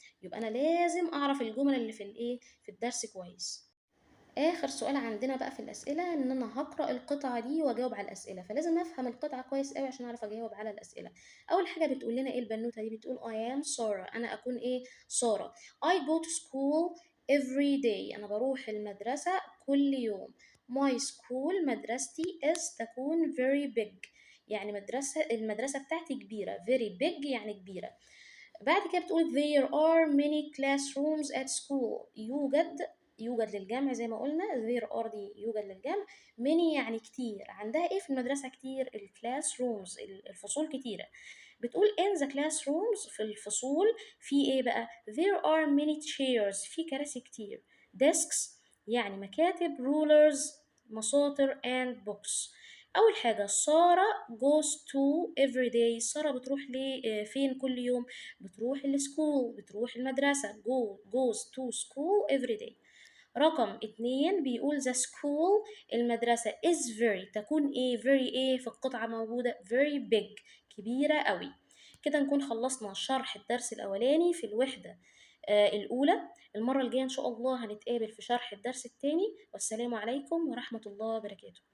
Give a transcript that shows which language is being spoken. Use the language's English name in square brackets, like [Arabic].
[Arabic] يبقى أنا لازم أعرف الجمل اللي في الدرس كويس. آخر سؤال عندنا بقى في الأسئلة إن أنا هاقرأ القطعة دي وأجاوب على الأسئلة، فلازم أفهم القطعة كويس أوي عشان أعرف أجاوب على الأسئلة. أول حاجة بتقول لنا إيه البنوتة دي؟ بتقول [English] I am Sarah، [Arabic] أنا أكون سارة. [English] I go to school every day، [Arabic] أنا بروح المدرسة كل يوم. [English] My school، [Arabic] مدرستي is تكون [English] very big، [Arabic] يعني المدرسة بتاعتي كبيرة. [English] very big [Arabic] يعني كبيرة. بعد كده بتقول [English] there are many classrooms at school، [Arabic] يوجد للجمع زي ما قلنا. [English] there are [Arabic] دي يوجد للجمع. many يعني كتير. عندها ايه في المدرسة كتير؟ الكلاس رومز، الفصول كتيرة. بتقول [English] in the classrooms، [Arabic] في الفصول في ايه بقى؟ [English] there are many chairs، [Arabic] في كراسي كتير. desks يعني مكاتب. rulers مساطر. [English] and books. [Arabic] أول حاجة سارة [English] goes to every day، [Arabic] سارة بتروح فين كل يوم؟ بتروح السكول، بتروح المدرسة. [English] goes to school every day. [Arabic] رقم 2 بيقول the school، المدرسة is very تكون very في القطعة موجودة [English] very big، [Arabic] كبيرة قوي. كده نكون خلصنا شرح الدرس الأولاني في الوحدة الأولى. المرة الجاية إن شاء الله هنتقابل في شرح الدرس الثاني، والسلام عليكم ورحمة الله وبركاته.